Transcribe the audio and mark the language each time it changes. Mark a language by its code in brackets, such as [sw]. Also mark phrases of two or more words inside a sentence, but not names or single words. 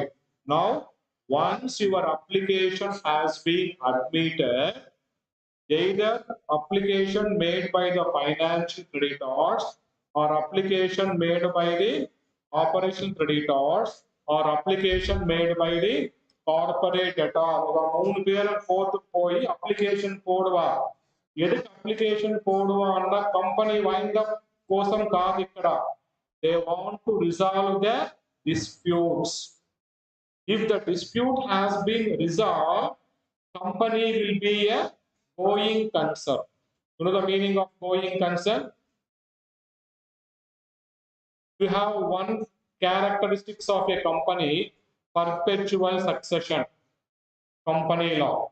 [en] Now, once your application has been admitted, either application made by the financial creditors or application made by the operational creditors or application made by the corporate debtor. [ta] மூணு பேரும் கோர்ட்டு போய் அப்ளிகேஷன் போடுவா. எதுக்கு அப்ளிகேஷன் போடுவான்னா [en] company wind up [te] కోసం కాదు. [en] ఇక్కడ they want to resolve the disputes. If the dispute has been resolved, company will be a going concern. You know the meaning of going concern? You have one characteristics of a company, perpetual succession, company law.